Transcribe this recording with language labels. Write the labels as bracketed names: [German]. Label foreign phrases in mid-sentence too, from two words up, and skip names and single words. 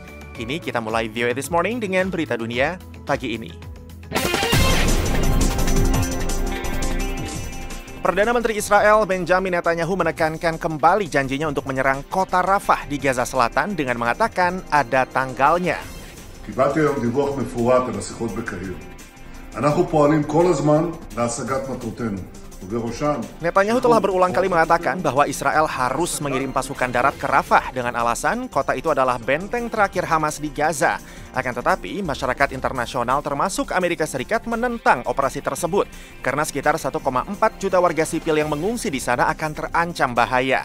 [Indonesian] Kini kita mulai VOA This Morning dengan berita dunia pagi ini. Perdana Menteri Israel Benjamin Netanyahu menekankan kembali janjinya untuk menyerang kota Rafah di Gaza Selatan dengan mengatakan ada tanggalnya. [Hebrew] קיבלתי היום דיווח מפורט על השיחות בקהיר. אנחנו פועלים כל הזמן להשגת מטרותינו, ובראשם... [Indonesian] Netanyahu telah berulang kali mengatakan bahwa Israel harus mengirim pasukan darat ke Rafah dengan alasan kota itu adalah benteng terakhir Hamas di Gaza. Akan tetapi, masyarakat internasional termasuk Amerika Serikat menentang operasi tersebut karena sekitar 1,4 juta warga sipil yang mengungsi di sana akan terancam bahaya.